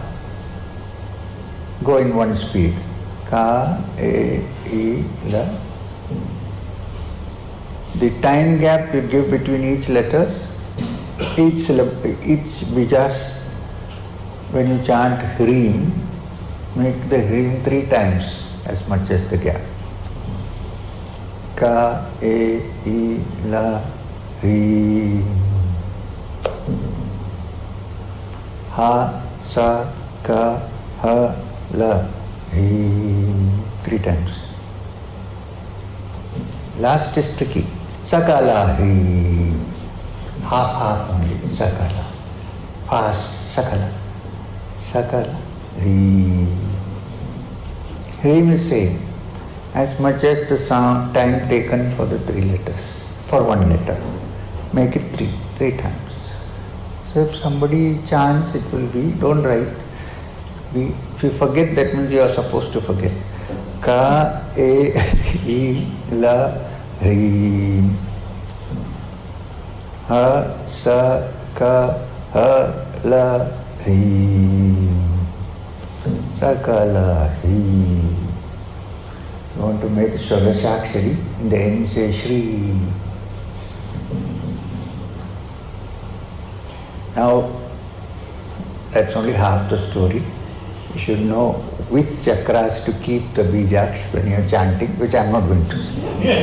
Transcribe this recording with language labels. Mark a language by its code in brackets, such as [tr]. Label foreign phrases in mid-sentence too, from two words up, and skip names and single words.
[en] Go in one speed. [sa] Ka, E, I, La. [en] The time gap you give between each letters, each bijas, when you chant Hrim, make the Hrim 3 times as much as the gap. [sa] Ka, e, I, la, ri. Ha, sa, ka, ha, la, ri. [en] 3 times. Last is tricky. [sa] Sakala, hi. [en] Half only. [sa] Sakala. Fast. Sakala. Sakala. [en] Hi. Hrim is same. As much as the sound time taken for the 3 letters. For 1 letter. Make it 3 times. So if somebody chants, it will be, don't write. If you forget, that means you are supposed to forget. [sa] Ka, e, I, la, ri. Ha, sa, ka, ha, la, ri. Sakala, hi. [en] You want to make Swadashakshari, in the end say Shri. Now, that's only half the story. You should know which chakras to keep the Bijaksh when you are chanting, which I am not going to say.